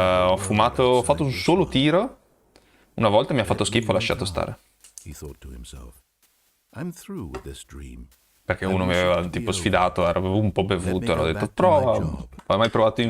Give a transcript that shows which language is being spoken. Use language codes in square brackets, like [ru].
[it] Ho fumato, ho fatto un solo tiro. Una volta mi ha fatto schifo, ho lasciato stare. [en] He thought to himself, I'm through with this dream. [it] Perché uno mi aveva tipo sfidato, ero un po' bevuto, ero detto prova, non ho mai provato in